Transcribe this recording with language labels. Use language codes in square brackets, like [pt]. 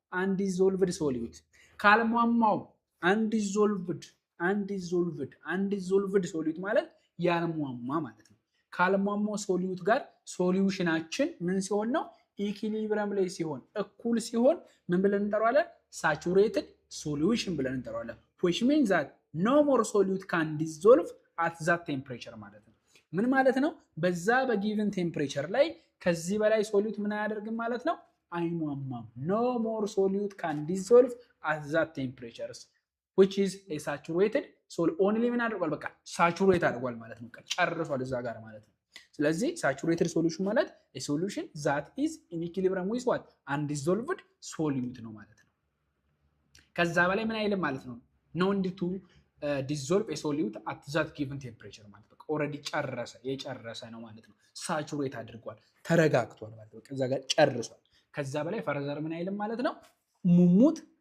[am] Undissolved solute። ካልሟሟው undissolved solute ማለት ያልሟሟ ማለት ነው። ካልሟሟው ሶሊዩት ጋር ሶሉሽናችን ምን ሲሆን ነው? ኢኩሊብሪየም ላይ ሲሆን፣ እኩል ሲሆን ምን ብለን እንጠራዋለን? ሳቹሬትድ ሶሉሽን ብለን እንጠራዋለን። [en] which means that no more solute can dissolve at that temperature [am] ማለት ነው። ምን ማለት ነው? በዛ በጊቨን ቴምፕሬቸር ላይ ከዚህ በላይ ሶሊዩት ምን አያደርግም ማለት ነው? አይሟሟም። [en] no more solute can dissolve at that temperatures which is a saturated solute only [am] ምን አድርጓል? በቃ ሳቹሬት አድርጓል ማለት ነው። ጨርሷል እዛ ጋር ማለት ነው። ስለዚህ ሳቹሬትድ ሶሉሽን ማለት [en] a solution that is in equilibrium with what? [am] Undissolved solute ነው ማለት ነው። ከዛ በላይ ምን አይልም ማለት ነው። [en] no need to dissolve a solute at that given temperature [am] ማለት ነው። ኦልሬዲ የጨረሰ ነው ማለት ነው። ሳቹሬት አድርጓል፣ ተረጋግቷል ማለት ነው። ከዛ ጋር ጨርሷል። ከዛ በላይ ፈርዘር ምን አይልም ማለት ነው። ሙሙት